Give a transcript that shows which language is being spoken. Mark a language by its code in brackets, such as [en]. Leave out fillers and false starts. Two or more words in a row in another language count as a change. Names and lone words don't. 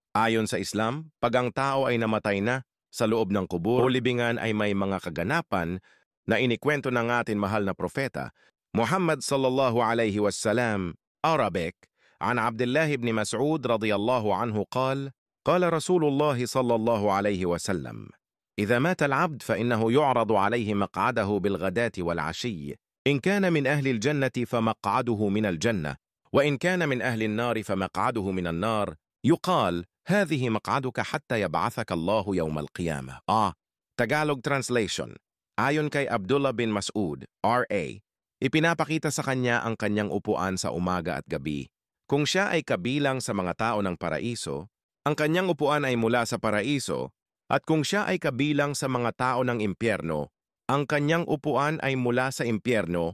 [tl] Ayon sa Islam, pag ang tao ay namatay na sa loob ng kubur o libingan ay may mga kaganapan na inikwento ng ating mahal na propeta, [ar] Muhammad صلى الله عليه وسلم, Arabic, عن عبد الله بن مسعود رضي الله عنه قال: قال رسول الله صلى الله عليه وسلم: إذا مات العبد فإنه يعرض عليه مقعده بالغداة والعشي، إن كان من أهل الجنة فمقعده من الجنة، وإن كان من أهل النار فمقعده من النار، يقال: هذه مقعدك حتى يبعثك الله يوم القيامة. [en] Tagalog translation. [tl] Ayon kay Abdullah bin Mas'ud, R.A., ipinapakita sa kanya ang kanyang upuan sa umaga at gabi. Kung siya ay kabilang sa mga tao ng paraiso, ang kanyang upuan ay mula sa paraiso, at kung siya ay kabilang sa mga tao ng impyerno, ang kanyang upuan ay mula sa impyerno.